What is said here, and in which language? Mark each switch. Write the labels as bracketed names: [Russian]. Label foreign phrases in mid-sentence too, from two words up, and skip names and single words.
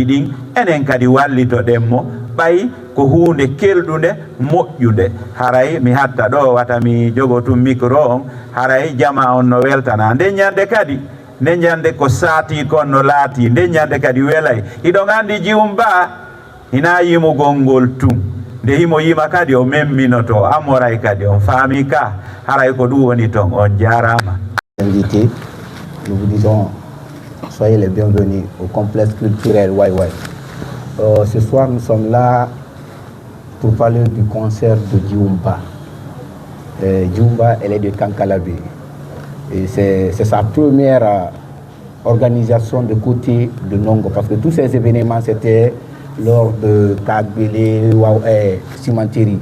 [Fula] ɗin enen kadi wallitoɗenmo ɓay ko hunde kelɗude moƴƴude haray mi hatta ɗo wata mi jogotum micro on haray jama on no weltana nde ñande kadi nde ñande ko saati kon no laati nde ñande kadi welay iɗon andi jiwum ba hina yimugol ngol tum nde himo yima kadi o memminoto amoray kadi on faami ka haray ko ɗum woni ton on jarama. [French] Invité, nous vous disons soyez les bienvenus au complexe culturel Wai. Ce soir nous sommes là pour parler du concert de Djiumba. Djiumba, elle est de Kankalabé et c'est sa première organisation de côté de Nongo parce que tous ces événements c'était lors de Kagbele, Simanteri.